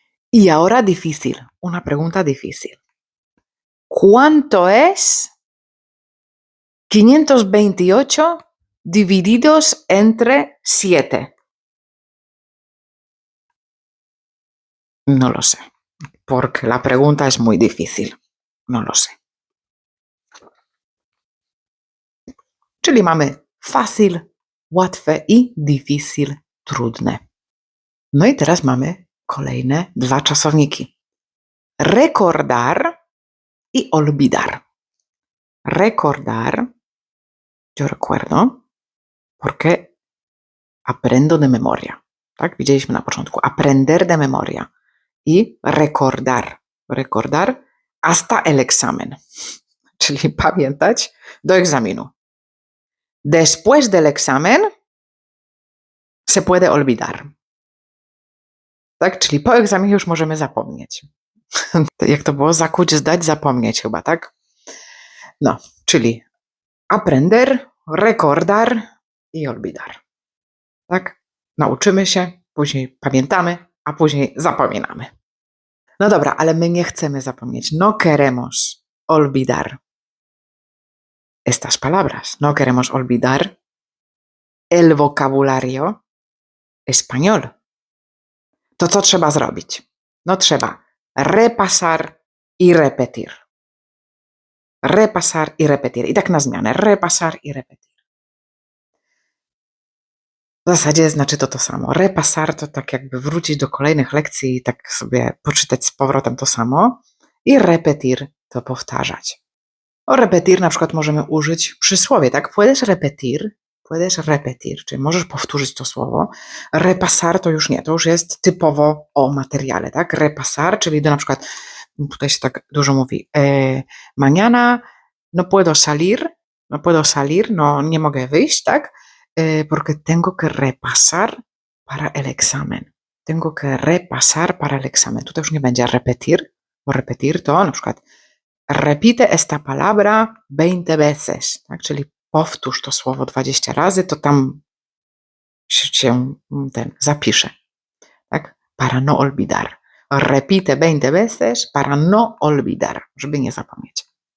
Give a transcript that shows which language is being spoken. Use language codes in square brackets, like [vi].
[es] Y ahora difícil, una pregunta difícil. ¿Cuánto es 528 divididos entre 7? No lo sé, porque la pregunta es muy difícil. No lo sé. [pl] Czyli mamy fácil, łatwe i difícil, trudne. No i teraz mamy kolejne dwa czasowniki. [es] Recordar i olvidar. Recordar, yo recuerdo, porque aprendo de memoria. Tak? [pl] Widzieliśmy na początku. [es] Aprender de memoria. I recordar. Recordar hasta el examen. [pl] Czyli pamiętać do egzaminu. [es] Después del examen se puede olvidar. [pl] Tak? Czyli po egzaminie już możemy zapomnieć. Jak to było? Zakuć, zdać, zapomnieć chyba, tak? No, czyli aprender, recordar i olvidar. Tak? Nauczymy się, później pamiętamy, a później zapominamy. No dobra, ale my nie chcemy zapomnieć. [es] No queremos olvidar estas palabras. No queremos olvidar el vocabulario español. [pl] To co trzeba zrobić? No trzeba [es] repasar y repetir. Repasar y repetir. [pl] I tak na zmianę. [es] Repasar y repetir. [pl] W zasadzie znaczy to samo. Repasar to tak jakby wrócić do kolejnych lekcji i tak sobie poczytać z powrotem to samo. I repetir to powtarzać. O repetir na przykład możemy użyć przysłowie, tak? [es] Puedes repetir, [pl] czyli możesz powtórzyć to słowo. Repasar to już nie, to już jest typowo o materiale, tak? Repasar, czyli do na przykład, tutaj się tak dużo mówi, [es] mañana no puedo salir, [pl] no nie mogę wyjść, tak? [es] Porque tengo que repasar para el examen. Tengo que repasar para el examen. [pl] Tutaj już nie będzie repetir, bo repetir to na przykład [es] repite esta palabra 20 veces, [pl] tak? Czyli powtórz to słowo 20 razy, to tam się ten zapisze, tak? [es] Para no olvidar. Repite 20 veces para no olvidar, [pl] żeby nie zapomnieć.